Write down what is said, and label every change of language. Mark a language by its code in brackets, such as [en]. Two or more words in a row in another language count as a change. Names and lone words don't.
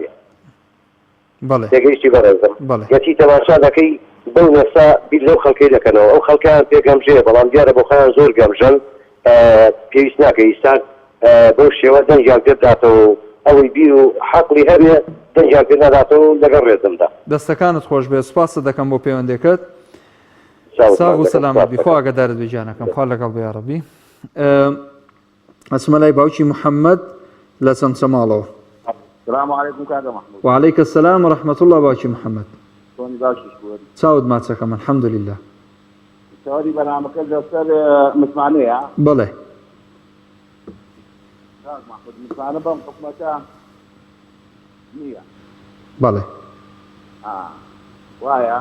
[ckb] تێگەیشتی بەڕێزم گەچی تەماشا دەکەی بەو نەسا بیر لەو خەڵکەی دەکەنەوە ئەو خەڵکیان پێگەمژەیە بەڵام دیارە بۆ خۆیان زۆر گەمژەن پێویست ناکە ئیسان بەو شێوە دەنجیان پێ بداتەوە ئەوەی بیر و حەقلی هەبێ دەنجیان پێ ناداتەوە لەگەڵ ڕێزمدا. دەستەکانت خۆش بێ سوپاسە دەکەم بۆ پەیوەندێکت. ساغ و سەلامەتی خوا ئاگادارت بێ جانەکەم خوا لەگەڵ بێ یا ڕەبی. ئەچمە لای باوکی محەممەد لە چەمچەماڵەوە. [ar] السلام عليكم كاغا محمود. وعليك السلام ورحمة الله [ckb] باوکی محەممەد. توني باشیش بود. چاوت ماچەکەم [ar] الحمد لله. [ckb] سواری بەنامەکە لەسەر متمانەیە؟ بەڵێ. کاک محمود متمانە بەم حکومەتە نییە. بەڵێ. وایە؟